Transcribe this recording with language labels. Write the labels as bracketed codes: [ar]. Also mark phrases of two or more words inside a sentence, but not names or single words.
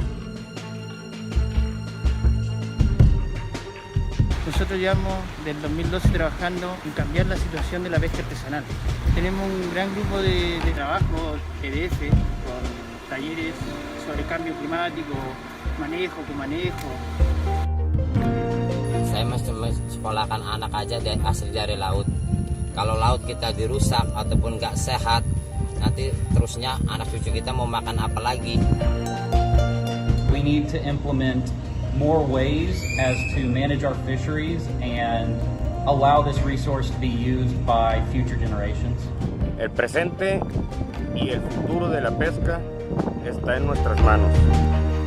[es] Nosotros llevamos del 2012 trabajando en cambiar la situación de la pesca artesanal. Tenemos un gran grupo de trabajo, PDF, con talleres sobre cambio climático, manejo, comanejo. [id] Saya mesti sekolahkan anak aja asli dari laut. Kalau laut kita dirusak ataupun nggak sehat, nanti terusnya anak cucu kita mau makan apa lagi. [en] We need to implement more ways as to manage our fisheries and allow this resource to be used by future generations. [es] El presente y el futuro de la pesca está en nuestras manos.